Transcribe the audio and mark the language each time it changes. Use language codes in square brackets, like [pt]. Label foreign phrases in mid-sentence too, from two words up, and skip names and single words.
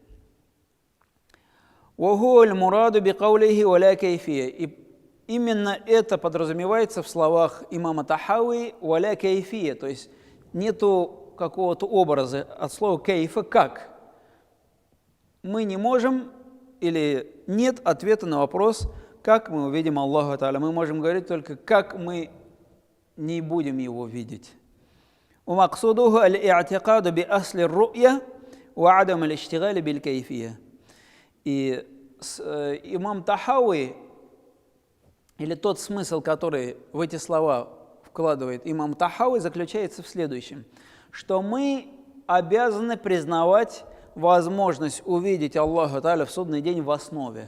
[ru] И именно это подразумевается в словах имама Тахауи [ar] «ولا كيفية», [ru] то есть нету какого-то образа от слова «кейфа» «как». Мы не можем или нет ответа на вопрос, как мы увидим Аллаха Тааля. Мы можем говорить только, как мы не будем его видеть. [ar] ومقصوده الاعتقاد بأصل الرؤية وعدم الاشتغال بالكيفية. [ru] И имам Тахауи, или тот смысл, который в эти слова вкладывает имам Тахауи, заключается в следующем, что мы обязаны признавать возможность увидеть Аллаха Тааля в судный день в основе.